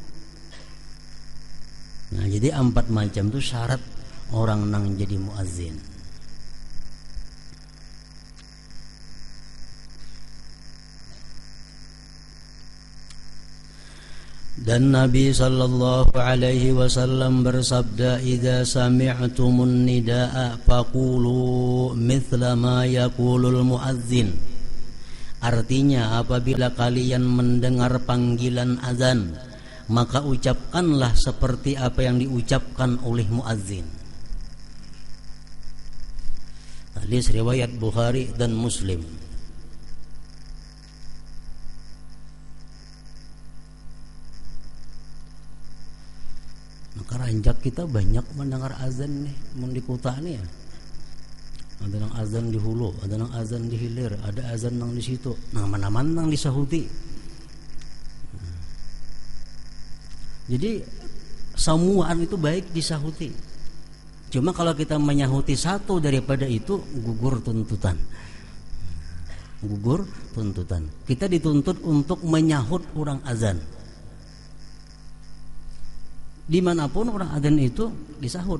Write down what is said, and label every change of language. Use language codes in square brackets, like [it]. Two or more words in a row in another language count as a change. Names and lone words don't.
[bjn] Nah jadi 4 macam itu syarat orang nang jadi muazzin. [id] Dan Nabi [ar] صلى الله عليه وسلم [id] bersabda, [ar] "إذا سمعتم النداء فقولوا مثل ما يقول المؤذن." [id] Artinya apabila kalian mendengar panggilan azan, maka ucapkanlah seperti apa yang diucapkan oleh muazzin. Hadis riwayat Bukhari dan Muslim. [bjn] Karanjak kita banyak mendengar azan nih, di kota nih ya. Ada nang azan di Hulu, ada nang azan di Hilir, ada azan nang di situ. Nah, mana-mana nang disahuti. Jadi semuaan itu baik disahuti. Cuma kalau kita menyahuti satu daripada itu gugur tuntutan. Gugur tuntutan. [id] Kita dituntut untuk menyahut orang azan. Dimanapun orang azan itu disahut.